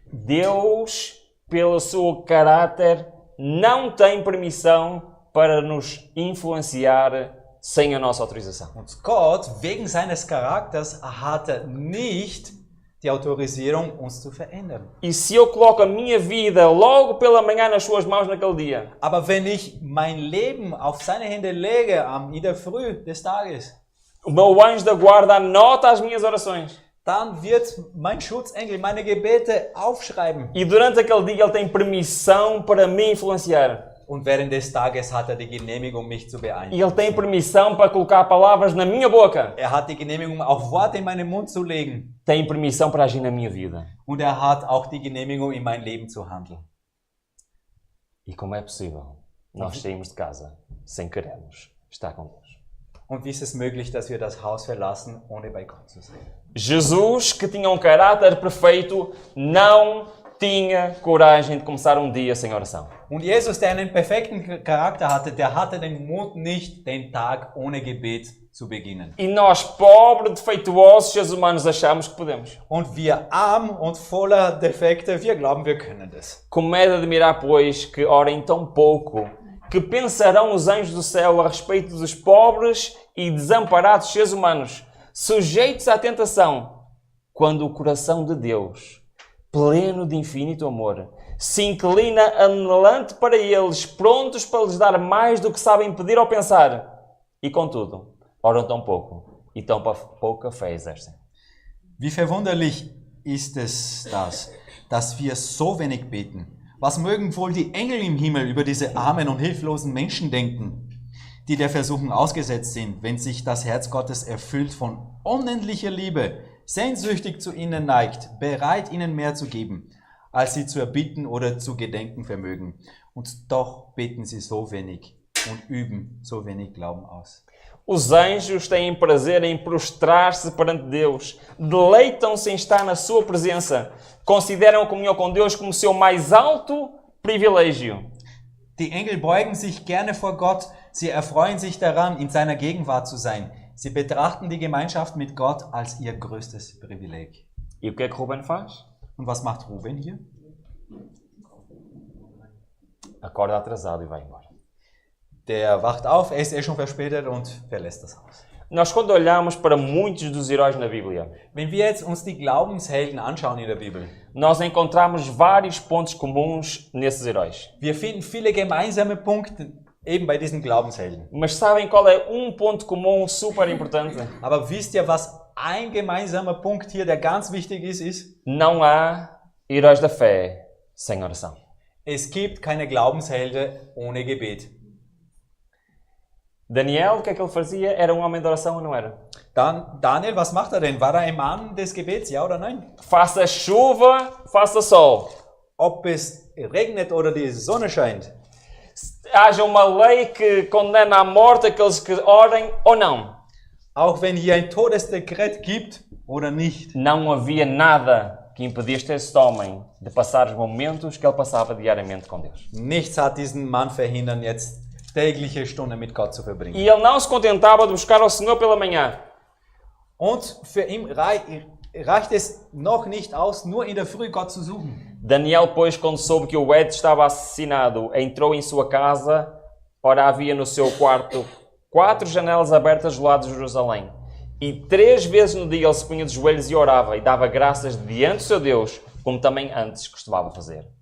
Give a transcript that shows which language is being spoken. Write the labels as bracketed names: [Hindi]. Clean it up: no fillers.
[Portuguese] Deus, pelo seu caráter, não tem permissão para nos influenciar sem a nossa autorização. [German] Und Gott, wegen seines Charakters, hat er nicht die Autorisierung, uns zu verändern. [Portuguese] E se eu coloco a minha vida logo pela manhã nas suas mãos naquele dia, [German] Aber wenn ich mein Leben auf seine Hände lege, in der Früh des Tages, [Portuguese] o meu anjo da guarda anota as minhas orações. [German] dann wird mein Schutzengel meine Gebete aufschreiben. [Portuguese] E durante aquele dia ele tem permissão para me influenciar. [German] Und während des Tages hat er die Genehmigung, mich zu [Portuguese] E ele [German] beeinflussen. [Portuguese] tem permissão para colocar palavras na minha boca. [German] Er hat die Genehmigung, auch Worte in meinen Mund zu legen. [Portuguese] Tem permissão para agir na minha vida. [German] Und er hat auch die Genehmigung, in mein Leben zu handeln. [Portuguese] E como é possível nós sairmos de casa sem querermos estar com Deus? [German] Und wie ist es möglich, dass wir das Haus verlassen, ohne bei Gott zu sein? [Portuguese] Jesus, que tinha um caráter perfeito, não tinha coragem de começar um dia sem oração. [German] Und Jesus, der einen perfekten Charakter hatte, der hatte den Mut nicht, den Tag ohne Gebet zu beginnen. [Portuguese] E nós, pobres, defeituosos, seres humanos, achamos que podemos. [German] Und wir arm und voller Defekte, wir glauben, wir können das. [Portuguese] Como é de admirar, pois, que orem tão pouco, que pensarão os anjos do céu a respeito dos pobres e desamparados seres humanos, sujeitos à tentação, quando o coração de Deus, pleno de infinito amor, se inclina anelante para eles, prontos para lhes dar mais do que sabem pedir ou pensar. E contudo, oram tão pouco e tão pouca fé exercem. [German] Wie verwunderlich ist es das, dass wir so wenig beten. Was mögen wohl die Engel im Himmel über diese armen und hilflosen Menschen denken, die der Versuchung ausgesetzt sind, wenn sich das Herz Gottes erfüllt von unendlicher Liebe, sehnsüchtig zu ihnen neigt, bereit ihnen mehr zu geben, als sie zu erbitten oder zu gedenken vermögen. Und doch beten sie so wenig und üben so wenig Glauben aus. [Portuguese] Os anjos têm prazer em prostrar-se perante Deus, deleitam-se em estar na sua presença, consideram a comunhão com Deus como seu mais alto privilégio. [German] Die Engel beugen sich gerne vor Gott, sie erfreuen sich daran, in seiner Gegenwart zu sein. Sie betrachten die Gemeinschaft mit Gott als ihr größtes Privileg. [Portuguese] E o que é que Ruben faz? [German] Und was macht Ruben hier? [Portuguese] Acorda atrasado e vai embora. [German] Der wacht auf, er ist schon verspätet und verlässt das Haus. [Portuguese] Nós, quando olhamos para muitos dos heróis na Bíblia, [German] Wenn wir jetzt uns die Glaubenshelden anschauen in der Bibel, [Portuguese] nós encontramos vários pontos comuns nesses heróis. [German] wir finden viele gemeinsame Punkte Eben bei diesen Glaubenshelden. [Portuguese] Mas sabem qual é um ponto comum super importante? [German] Aber wisst ihr, was ein gemeinsamer Punkt hier, der ganz wichtig ist? [Portuguese] Não há heróis da fé sem oração. [German] Es gibt keine Glaubenshelden ohne Gebet. [Portuguese] Daniel, o que é que ele fazia? Era um homem de oração ou não era? [German] Dann, Daniel, was macht er denn? War er ein Mann des Gebets, ja oder nein? [Portuguese] Faça chuva, faça sol. [German] Ob es regnet oder die Sonne scheint. [Portuguese] Haja uma lei que condena à morte aqueles que orem ou não. [German] Auch wenn hier ein Todesdekret gibt oder nicht. [Portuguese] Não havia nada que impedisse este homem de passar os momentos que ele passava diariamente com Deus. [German] Nichts hat diesen Mann verhindern, jetzt tägliche Stunden mit Gott zu verbringen. [Portuguese] E ele não se contentava de buscar ao Senhor pela manhã. [German] Und für ihn reicht es noch nicht aus, nur in der Früh Gott zu suchen. [Portuguese] Daniel, pois, quando soube que o Ed estava assassinado, entrou em sua casa. Ora, havia no seu quarto 4 janelas abertas do lado de Jerusalém. E 3 vezes no dia ele se punha de joelhos e orava, e dava graças diante do seu Deus, como também antes costumava fazer.